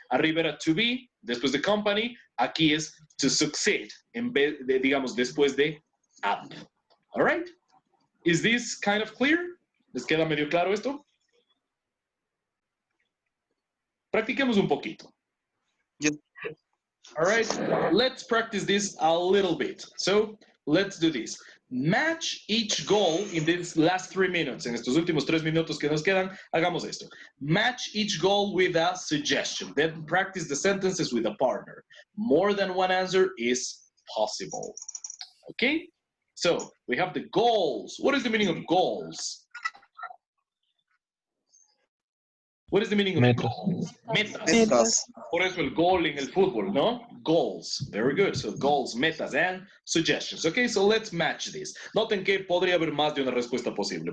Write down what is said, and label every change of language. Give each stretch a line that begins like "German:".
Spanish: Arriba era to be, después de company, aquí es to succeed, en vez de, digamos, después de up.
English: All right? Is this kind of clear?
Spanish: ¿Les queda medio claro esto? Practiquemos un poquito.
English: Yes. All right, let's practice this a little bit. So let's do this. Match each goal in these last 3 minutes.
Spanish: En estos últimos 3 minutos que nos quedan, hagamos esto.
English: Match each goal with a suggestion. Then practice the sentences with a partner. More than one answer is possible. Okay? So we have the goals. What is the meaning of goals? What is the meaning of
Spanish: Metas.
English: goals?
Spanish: Metas. Metas. Por eso el goal en el fútbol, ¿no?
English: Goals. Very good. So goals, metas, and suggestions. Okay, so let's match this.
Spanish: Noten que podría haber más de una respuesta posible.